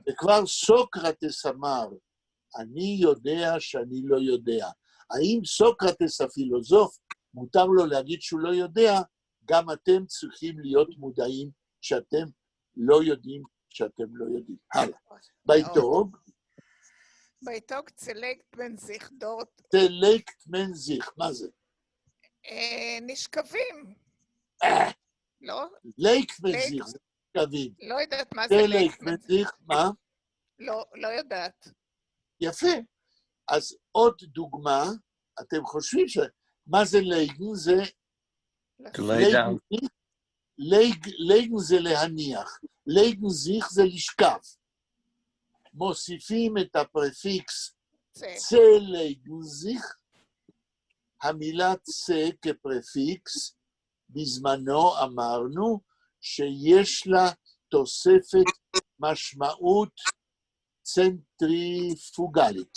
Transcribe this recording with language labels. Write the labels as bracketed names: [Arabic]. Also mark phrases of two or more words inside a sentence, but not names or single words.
[Hebrew] וכבר סוקרטס אמר, אני יודע שאני לא יודע. האם סוקרטס הפילוסוף, מותר לו להגיד שהוא לא יודע, גם אתם צריכים להיות מודעים שאתם לא יודעים שאתם לא יודעים. הלאה. ביתוג. [Yiddish] ביתוג צלקט מן זיך דורט. צלקט מן זיך, [Hebrew] מה זה? נשכבים. לא? [Yiddish] לייק מן זיך, [Hebrew] זה נשכבים. לא יודעת מה זה [Yiddish] לייק מן זיך. [Hebrew] מה? לא יודעת. יפה. אז עוד דוגמה, אתם חושבים מה זה לייגן? זה לייגן זה להניח, [Yiddish] לייגן זיך [Hebrew] זה לשכב. מוסיפים את הפרפיקס [Yiddish] צלייגן זיך, [Hebrew] המילה צה כפרפיקס, בזמנו אמרנו שיש לה תוספת משמעות צנטריפוגלית.